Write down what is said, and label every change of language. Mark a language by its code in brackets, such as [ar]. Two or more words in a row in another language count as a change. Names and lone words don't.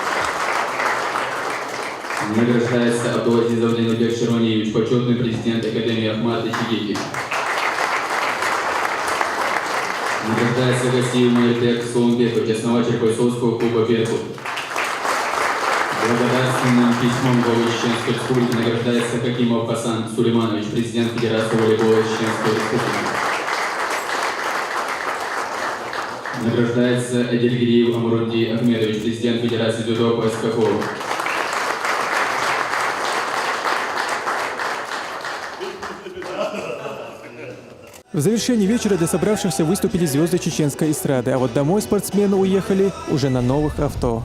[ru] Награждается Абдул-Азизов Ленубек Широневич, почетный президент Академии Ахмата Чигеки. Награждается Гасиев Майртек Соломбекович, основатель бойцовского клуба «Беркут». Благодарственным письмом главы Чеченской Республики награждается Хакимов Хасан Сулейманович, президент Федерации волейбола Чеченской Республики. Награждается Эдельгириев Амурунди Ахмедович, президент Федерации дзюдо по СКФО. В завершении вечера для собравшихся выступили звезды чеченской эстрады, а вот домой спортсмены уехали уже на новых авто.